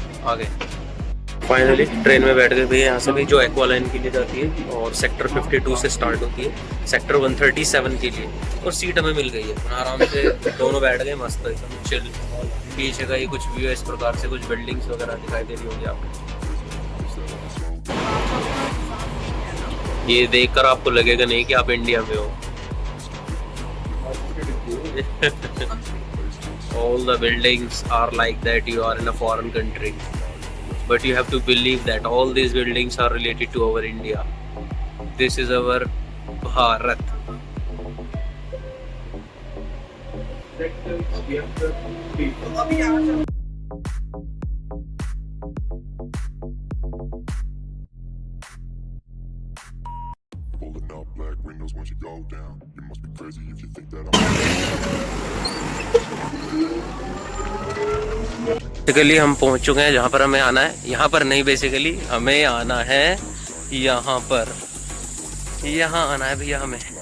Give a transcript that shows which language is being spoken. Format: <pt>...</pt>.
<hi>आ गए finally, train में बैठ गए भैया। यहाँ से भी जो एक्वा लाइन के लिए जाती है, और सेक्टर 52 से स्टार्ट होती है सेक्टर 137 के लिए, और सीट हमें मिल गई है। आराम से दोनों बैठ गए, मस्त एकदम चिल। पीछे का ही कुछ व्यू है इस प्रकार से, कुछ बिल्डिंग्स वगैरह दिखाई दे रही होगी आपको। ये देखकर आपको लगेगा नहीं कि आप इंडिया में हो।</hi> <en>All the buildings are like that you are in a foreign country, but you have to believe that all these buildings are related to our India. This is our Bharat. Pulling up black windows once you go down. You must be crazy if you think that</en> <hi>basically हम पहुंच चुके हैं जहाँ पर हमें आना है। यहाँ पर नहीं, बेसिकली हमें आना है यहाँ पर। यहाँ आना है भैया हमें।</hi>